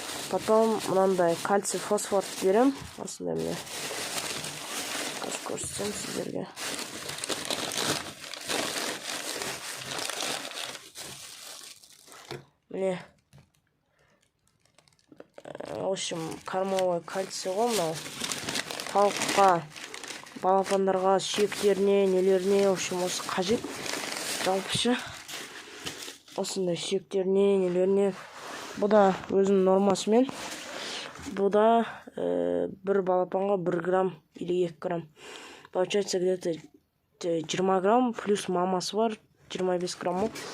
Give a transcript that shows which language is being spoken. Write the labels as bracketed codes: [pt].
[kk] Потом мынандай кальций фосфор берем. Осындай міне көрсетсем сіздерге. Міне, [ru] в общем, кормовой кальций [kk] ғой мынау. Тауыққа, балапандарға, сүйектеріне, нелеріне, [ru] в общем, [kk] осы қажет. Жалпышы осындай сүйектеріне, нелеріне. Бұл да өзінің нормасымен. Бұл да бір балапанға 1 грамм или 2 грамм. [ru] Получается где-то 20 грамм, плюс [kk] мамасы бар, [ru] 25 грамм.